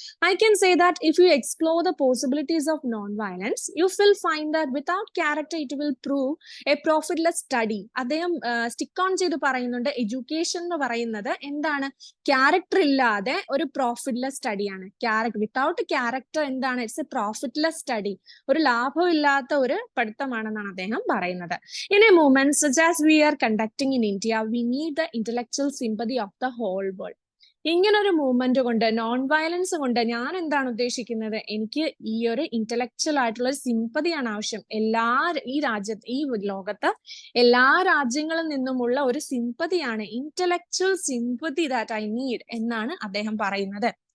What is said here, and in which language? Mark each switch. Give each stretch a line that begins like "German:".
English: I can say that if you explore the possibilities of non violence you will find that without character it will prove a profitless study.
Malayalam: അദ്ദേഹം stick on ചെയ്ത് പറയുന്നുണ്ട്, education എന്ന് പറയുന്നത് എന്താണ്, character ഇല്ലാതെ ഒരു പ്രോഫിറ്റ്ലെസ് സ്റ്റഡിയാണ്. Without character എന്താണ്,
English: it's a profitless study,
Malayalam: ഒരു ലാഭമില്ലാത്ത ഒരു പഠിത്തമാണെന്നാണ് അദ്ദേഹം പറയുന്നത്.
English: In a movement such as we are conducting in India, we need the intellectual sympathy of the whole world.
Malayalam: ഇങ്ങനൊരു മൂവ്മെന്റ് കൊണ്ട്, നോൺ വയലൻസ് കൊണ്ട് ഞാൻ എന്താണ് ഉദ്ദേശിക്കുന്നത്, എനിക്ക് ഈ ഒരു ഇന്റലക്ച്വൽ ആയിട്ടുള്ള ഒരു സിമ്പതിയാണ് ആവശ്യം. ഈ ലോകത്ത് എല്ലാ രാജ്യങ്ങളിൽ നിന്നുമുള്ള ഒരു സിമ്പതിയാണ്,
English: intellectual sympathy that I need
Malayalam: എന്നാണ് അദ്ദേഹം പറയുന്നത്.